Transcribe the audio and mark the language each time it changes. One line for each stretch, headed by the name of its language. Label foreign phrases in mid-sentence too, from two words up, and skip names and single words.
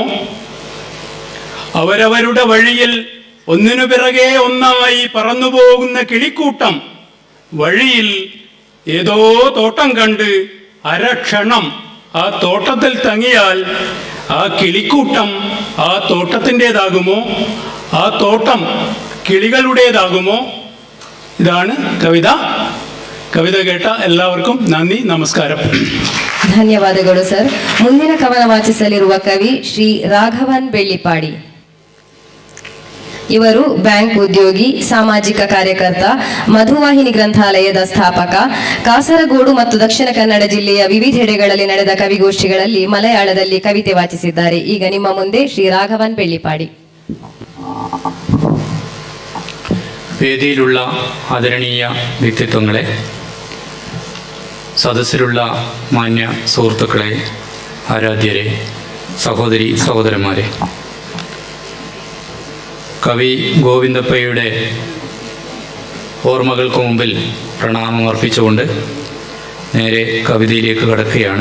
Malayalam: അവരവരുടെ വഴിയിൽ ഒന്നിനു പിറകെ ഒന്നായി പറന്നു പോകുന്ന കിളിക്കൂട്ടം വഴിയിൽ ഏതോ തോട്ടം കണ്ട് അരക്ഷണം ആ തോട്ടത്തിൽ തങ്ങിയാൽ ആ കിളിക്കൂട്ടം ആ തോട്ടത്തിൻ്റെതാകുമോ? ആ തോട്ടം കിളികളുടേതാകുമോ? ഇതാണ് കവിത.
Kannada: ಕವಿದ ಕೇಟ ಎಲ್ಲರಿಗೂ ನನ್ನಿ ನಮಸ್ಕಾರ. ಧನ್ಯವಾದಗಳು ಸರ್. ಮುಂದಿನ ಕವನ ವಾಚಿಸಲಿರುವ ಕವಿ ಶ್ರೀ ರಾಘವನ್ ಬೆಳ್ಳಿಪಾಡಿ. ಇವರು ಬ್ಯಾಂಕ್ ಉದ್ಯೋಗಿ, ಸಾಮಾಜಿಕ ಕಾರ್ಯಕರ್ತ, ಮಧುವಾಹಿನಿ ಗ್ರಂಥಾಲಯದ ಸ್ಥಾಪಕ. ಕಾಸರಗೋಡು ಮತ್ತು ದಕ್ಷಿಣ ಕನ್ನಡ ಜಿಲ್ಲೆಯ ವಿವಿಧೆಡೆಗಳಲ್ಲಿ ನಡೆದ ಕವಿಗೋಷ್ಠಿಗಳಲ್ಲಿ ಮಲಯಾಳದಲ್ಲಿ ಕವಿತೆ ವಾಚಿಸಿದ್ದಾರೆ. ಈಗ ನಿಮ್ಮ ಮುಂದೆ ಶ್ರೀ ರಾಘವನ್ ಬೆಳ್ಳಿಪಾಡಿ.
Malayalam: വേദിയിലുള്ള ആദരണീയ വ്യക്തിത്വങ്ങളെ, സദസ്സിലുള്ള മാന്യ സുഹൃത്തുക്കളെ, ആരാധ്യരെ, സഹോദരി സഹോദരന്മാരെ, കവി ഗോവിന്ദപ്പയ്യയുടെ ഓർമ്മകൾക്ക് മുമ്പിൽ പ്രണാമം അർപ്പിച്ചുകൊണ്ട് നേരെ കവിതയിലേക്ക് കടക്കുകയാണ്.